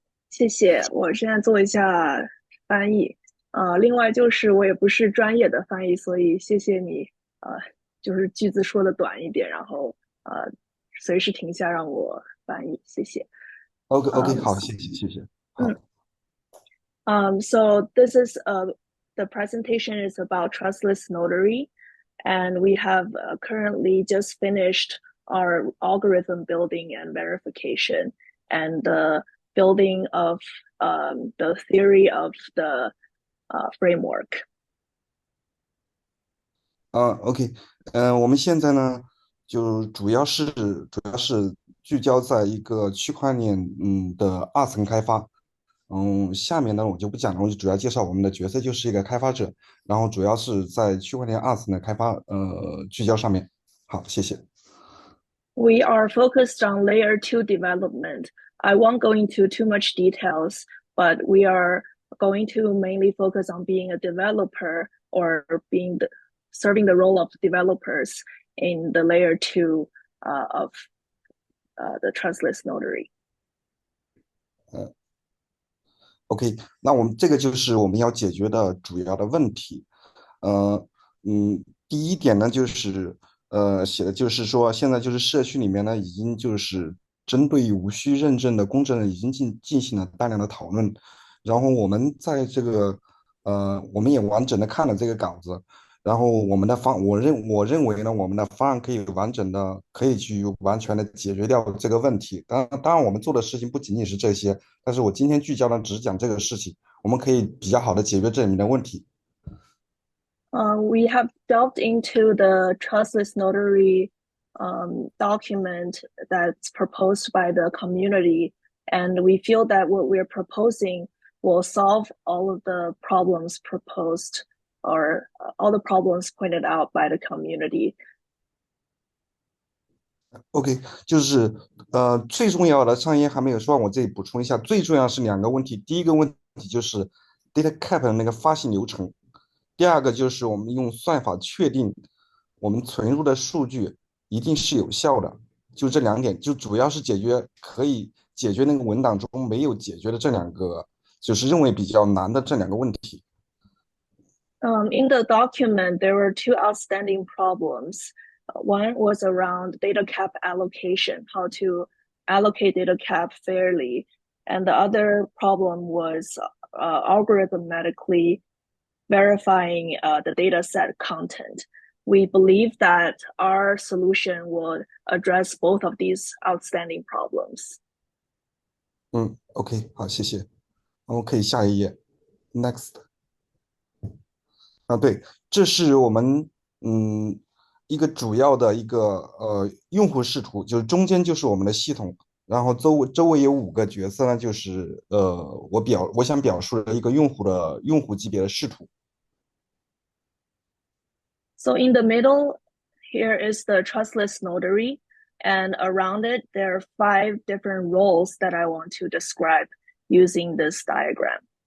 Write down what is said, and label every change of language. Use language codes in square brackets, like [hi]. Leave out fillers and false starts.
[zh] 谢谢，我现在做一下翻译。另外就是我也不是专业的翻译，所以谢谢你，就是句子说的短一点，然后随时停下让我翻译，谢谢。 OK， 好，谢谢。好。 [en] So this is the presentation is about Trustless Notary, and we have currently just finished our algorithm building and verification, and the building of the theory of the framework. [zh] OK，我们现在呢，就主要是聚焦在一个区块链的二层开发。下面呢我就不讲了，我就主要介绍我们的角色就是一个开发者，然后主要是在区块链二层的开发聚焦上面。好，谢谢。 [en] We are focused on layer 2 development. I won't go into too much details, but we are going to mainly focus on being a developer or serving the role of developers in the layer 2 of the Trustless Notary. [zh] OK， 那我们这个就是我们要解决的主要的问题。第一点呢，就是写的就是说，现在就是社区里面呢，已经就是针对无需认证的公证人已经进行了大量的讨论。然后我们在这个我们也完整的看了这个稿子。然后我认为呢，我们的方案可以去完全的解决掉这个问题。当然，我们做的事情不仅仅是这些，但是我今天聚焦呢，只讲这个事情，我们可以比较好的解决这里面的问题。 [en] We have delved into the Trustless Notary document that's proposed by the community, and we feel that what we're proposing will solve all of the problems proposed or all the problems pointed out by the community. [zh] OK，就是最重要的上一还没有说完，我这里补充一下，最重要是两个问题。第一个问题就是 DataCap 的那个发行流程，第二个就是我们用算法确定我们存入的数据一定是有效的。就这两点，就主要是可以解决那个文档中没有解决的这两个，就是认为比较难的这两个问题。 [en] In the document, there were two outstanding problems. One was around data cap allocation, how to allocate data cap fairly. And the other problem was algorithmically verifying the data set content. We believe that our solution would address both of these outstanding problems. [zh] OK，好，谢谢。我们可以下一页，Next。对，这是我们一个主要的一个用户视图，就是中间就是我们的系统，然后周围有5个角色呢，就是我想表述的一个用户级别的视图。 [en] So in the middle, here is the trustless notary, and around it, there are 5 different roles that I want to describe using this diagram.